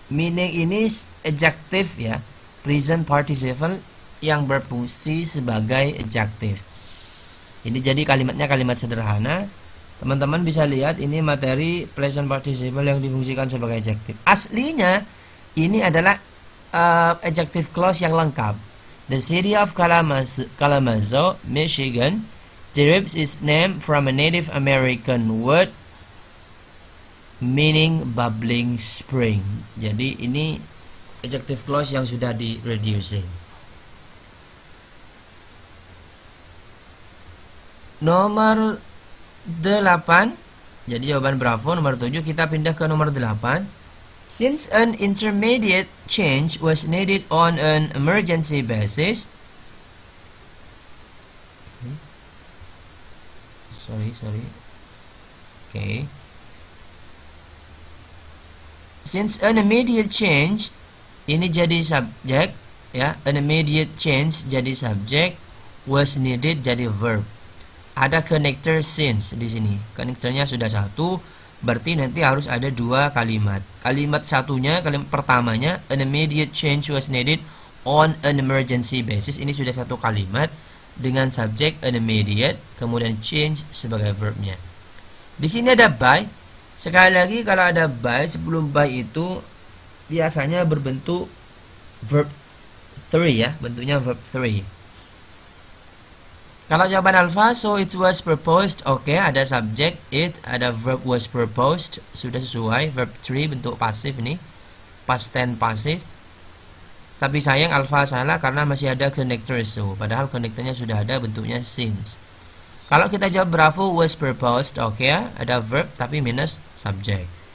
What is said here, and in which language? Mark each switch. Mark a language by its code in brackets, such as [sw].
[id] Meaning ini adjective ya, present participle yang berfungsi sebagai adjective. Ini jadi kalimatnya kalimat sederhana. Teman-teman bisa lihat ini materi present participle yang difungsikan sebagai adjective. Aslinya ini adalah adjective clause yang lengkap. [en] The city of Kalamazoo, Michigan, derives its name from a Native American word meaning bubbling spring. [id] Jadi ini adjective clause yang sudah di reducing. Nomor 8. Jadi jawaban bravo nomor 7. Kita pindah ke nomor 8. [en] Since an intermediate change was needed on an emergency basis. Sorry. Okay. Since an immediate change, [id] ini jadi subjek ya, [en] an immediate change [id] jadi subjek, [en] was needed [id] jadi verb. Ada connector since di sini. Connectornya sudah satu, berarti nanti harus ada dua kalimat. Kalimat satunya, kalimat pertamanya, [en] an immediate change was needed on an emergency basis. [id] Ini sudah satu kalimat dengan subjek an immediate, kemudian change sebagai verbnya. Di sini ada by. Sekali lagi kalau ada by, sebelum by itu biasanya berbentuk verb 3 ya, bentuknya verb 3. Kalau jawaban alpha, so it was proposed, oke, ada subjek it, ada verb was proposed, sudah sesuai. Verb 3 bentuk pasif ini, past tense pasif. Tapi sayang alpha salah karena masih ada connector so, padahal connectornya sudah ada, bentuknya since. Kalau kita jawab bravo, was proposed, oke ya, ada verb tapi minus subjek.